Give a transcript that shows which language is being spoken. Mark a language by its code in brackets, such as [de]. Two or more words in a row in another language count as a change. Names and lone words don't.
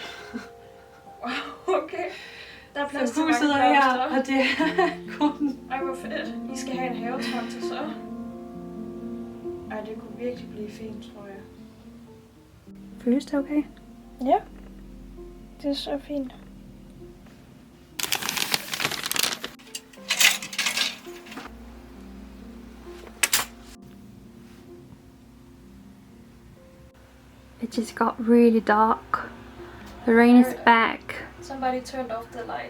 [da] Okay. Der er plads til mange huset er her, og det er grunden. Ej, hvor fedt. I skal have en havetomte så. Ej, det kunne virkelig blive fint, tror jeg. Føles det okay? Ja. Det er så fint. [en] It just got really dark. The rain is back. Somebody turned off the light.